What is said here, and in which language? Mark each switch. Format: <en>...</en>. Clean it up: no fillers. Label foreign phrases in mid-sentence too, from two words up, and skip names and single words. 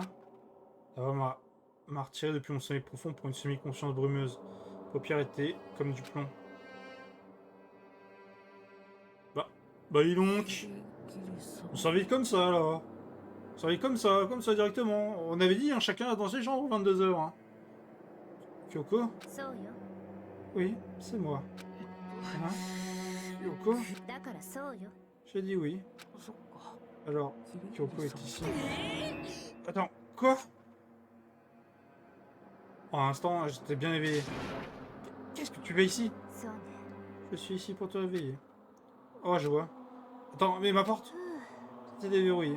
<fr>La voix m'a retiré depuis mon sommeil profond pour une semi-conscience brumeuse. Les paupières étaient comme du plomb. Bah dis donc. On s'invite comme ça là. On s'invite comme ça directement. On avait dit hein, chacun dans ses chambres 22h. Hein. Kyoko?</fr> <ja>そうよ</ja> <fr>Oui, c'est moi. Hein? Kyoko?</fr> <ja>だからそうよ</ja> <fr>J'ai dit oui. Alors, Kyoko est ici. Attends, quoi? En un instant, j'étais bien éveillé. Qu'est-ce que tu fais ici?</fr> <ja>そうね</ja> <fr>Je suis ici pour te réveiller. Oh, je vois. Attends, mais ma porte? C'était déverrouillé.</fr>